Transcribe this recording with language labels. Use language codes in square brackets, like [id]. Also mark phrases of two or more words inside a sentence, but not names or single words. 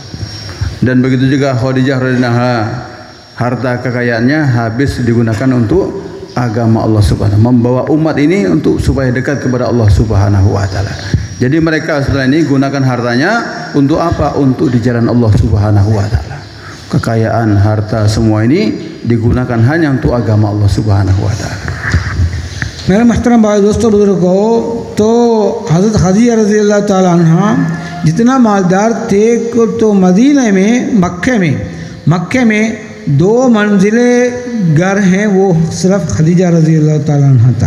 [id] Dan begitu juga Khadijah [ar] رضي الله عنها, [id] harta kekayaannya habis digunakan untuk agama Allah Subhanahu, membawa umat ini untuk supaya dekat kepada Allah [ar] سبحانه وتعالى. [id] Jadi mereka setelah ini gunakan hartanya untuk apa? Untuk di jalan Allah [ar] سبحانه وتعالى. [id] Kekayaan, harta, semua ini digunakan hanya untuk agama Allah [ar] سبحانه وتعالى. [hi] मेरे महतरम भाई दोस्तों बुजुर्गों, तो हज़रत खदीजा [ar] رضي الله تعالى عنها [hi] जितना मालदार थे तो मदीने में मक्के में 2 मंजिले घर हैं, वो सिर्फ खदीजा [ar] رضي الله تعالى عنها [hi] था।